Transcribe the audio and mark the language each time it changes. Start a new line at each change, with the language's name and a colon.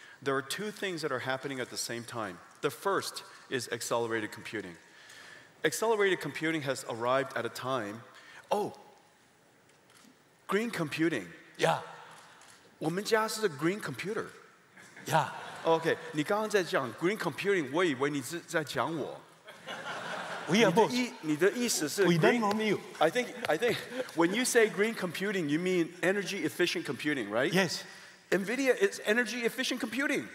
English: There are two things that are happening at the same time. The first is accelerated computing. Accelerated computing has arrived at a time. Oh, green computing. Yeah,
Chinese: 我们家是 green computer.
English: yeah.
Chinese: OK， 你刚刚在讲 green computing， 我以为你是在讲我。
English: We are both.
Chinese: 你的意思是
English: We green, learn from you. I think when you say green computing, you mean energy efficient computing, right? Yes, NVIDIA is energy efficient computing.